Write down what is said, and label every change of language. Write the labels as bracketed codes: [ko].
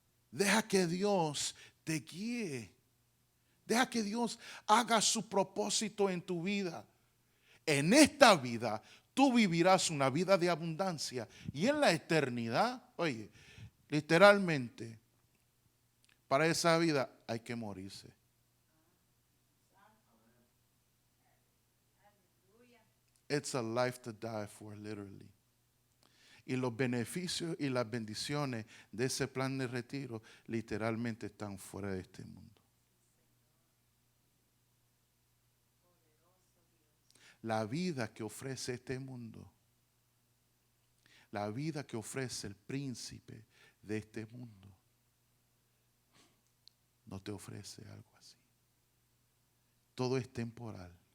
[es] Deja que Dios te guíe. Deja que Dios haga su propósito en tu vida. En esta vida, tú vivirás una vida de abundancia. Y en la eternidad, oye, literalmente, para esa vida hay que morirse. [en] It's a life to die for, literally. [es] Y los beneficios y las bendiciones de ese plan de retiro literalmente están fuera de este mundo. La vida que ofrece este mundo, la vida que ofrece el príncipe de este mundo, no te ofrece algo así. Todo es temporal.